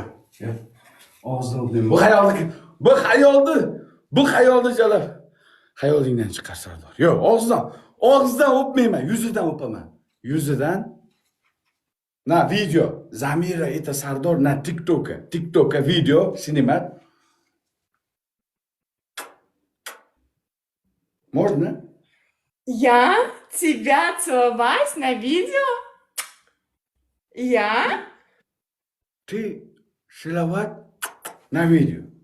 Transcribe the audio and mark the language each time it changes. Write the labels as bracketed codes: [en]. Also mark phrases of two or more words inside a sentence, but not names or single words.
[uz] Yo'q. Og'zidan o'pmayman. Bu xayolni jalab. Xayolingdan chiqar Sardor. Yo'q, og'zidan o'pmayman, yuzidan o'paman. Yuzidan na video. [ru] Zamira это Sardor на TikTok'ka video снимать. Можно? Я тебя целовать на видео? Я? Ты целовать на видео.